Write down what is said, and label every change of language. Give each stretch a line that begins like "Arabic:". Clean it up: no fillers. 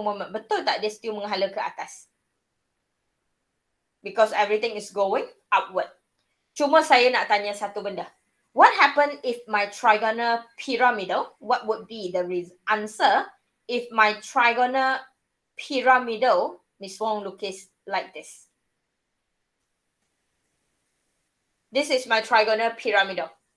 Malay: Betul tak dia still menghala ke atas?
English: Because everything is going upward.
Malay: Cuma saya nak tanya satu benda.
English: What happened if my trigonal pyramidal, what would be the answer if my trigonal pyramidal, Miss Wong lukis like this. This is my trigonal pyramidal.